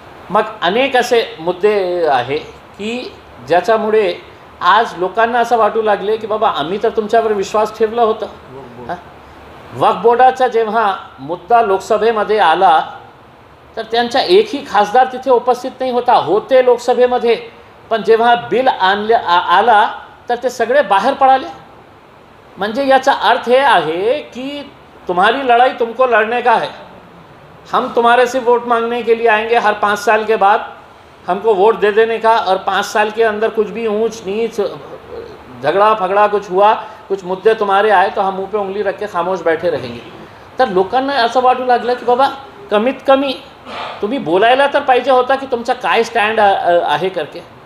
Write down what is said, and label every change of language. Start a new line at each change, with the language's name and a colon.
Marathi: मग अनेक असे मुद्दे आहे की ज्याच्यामुळे आज लोकांना असं वाटू लागले की बाबा आम्ही तर तुमच्यावर विश्वास ठेवला होता. वक्फ बोर्डाचा जेव्हा मुद्दा लोकसभेमध्ये आला तर त्यांचा एकही खासदार तिथे उपस्थित नाही होते लोकसभेमध्ये, पण जेव्हा बिल आला तर ते सगळे बाहेर पडाले. म्हणजे याचा अर्थ हे आहे कि
Hindi: तुम्हारी लड़ाई तुमको लड़ने का है, हम तुम्हारे से वोट मांगने के लिए आएंगे हर 5 साल के बाद, हमको वोट दे देने का, और 5 साल के अंदर कुछ भी ऊंच नीच झगड़ा फगड़ा कुछ हुआ, कुछ मुद्दे तुम्हारे आए तो हम मुंह पे उंगली रख के खामोश बैठे रहेंगे.
Marathi: तर लोकांना असं वाटू लागलं की बाबा कमीत कमी तुम्ही बोलायला तर पाहिजे होता की तुमचा काय स्टँड आहे करके.